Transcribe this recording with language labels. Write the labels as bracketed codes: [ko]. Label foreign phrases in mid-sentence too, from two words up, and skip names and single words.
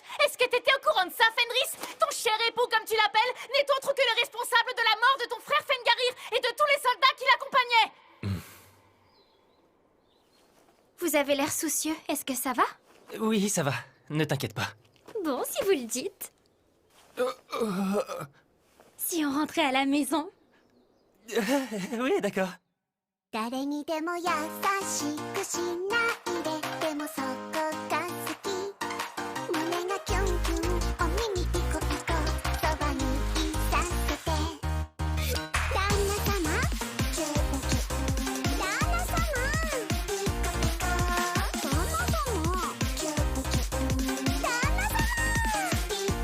[fr] Est-ce que t'étais au courant de ça, Fenris? Ton cher époux, comme tu l'appelles, n'est autre que le responsable de la mort de ton frère Fengarir et de tous les soldats qui l'accompagnaient! Vous avez l'air soucieux, est-ce que ça va? Oui, ça va. Ne t'inquiète pas. Bon, si vous le dites. Si on rentrait à la maison? Oui, d'accord. [ja] 誰にでも優しくしないででもそこが好き胸がキュンキュンお耳ピコピコそばにいさせて旦那様キュンキュン旦那様ピコピコ旦那様キュンキュン旦那様ピコ